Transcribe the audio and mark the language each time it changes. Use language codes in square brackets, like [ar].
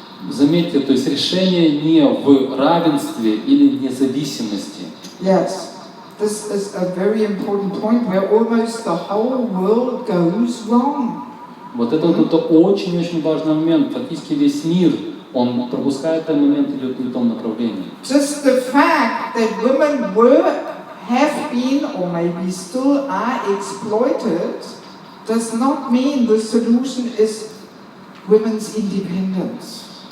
[ru] Заметьте, то есть решение не в равенстве или независимости. [en] Yes. This is a very important point where almost the whole world goes wrong. [ru] Вот это очень-очень важный момент. Фактически весь мир, он пропускает этот момент и идет не в том направлении. [en] Just the fact that women have been or maybe still are exploited does not mean the solution is women's independence.